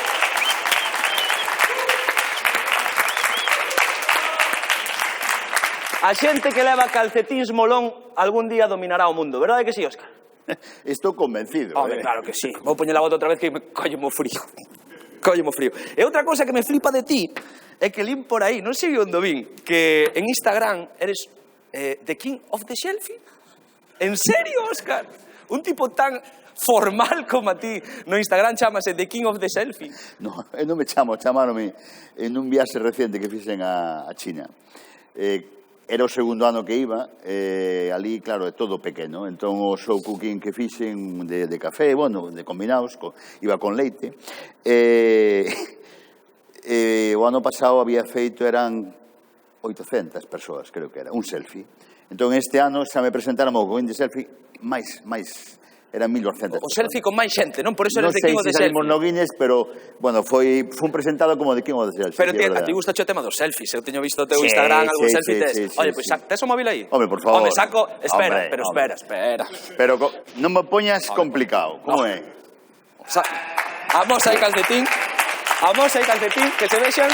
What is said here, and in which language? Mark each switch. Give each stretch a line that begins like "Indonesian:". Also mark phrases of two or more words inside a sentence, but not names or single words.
Galician: A xente que leva calcetíns molón algún día dominará o mundo. Verdade que sí, Óscar? Estou convencido. Home, claro que sí. Vou poñer a bota outra vez que me collemo frío. Collemo frío. E outra cosa que me flipa de ti é que lín por aí, non sei onde vin, que en Instagram eres
English: the king of the selfie.
Galician: En serio, Óscar? Un tipo tan formal como a ti no Instagram chamase
English: the king of the selfie.
Galician: No, non me chamaronme en un viaxe reciente que fixen a China. Era o segundo ano que iba, ali, claro, é todo pequeno. Entón, o
English: show cooking
Galician: que fixen de café, bueno, de combinados, iba con leite. O ano pasado había feito, eran 800 persoas, creo que era, un selfie. Entón, este ano xa me presentaron o Going de selfie máis, eran 1.200. O selfie con máis xente, non? Por eso eres
English: the king of the
Galician: Non sei se selfie. salimos no Guinness, pero, bueno, foi un presentado como
English: the king of the selfie.
Galician: Pero a ti gusta o tema dos selfies. Eu teño visto o teu Instagram, algún selfie tes. Oye, pois tes o móvil aí? Home, por favor. Home, saco... Espera, Hombre, espera. Pero non me poñas complicado. Como é? Vamos aí calcetín. Vamos aí calcetín, que se vexan.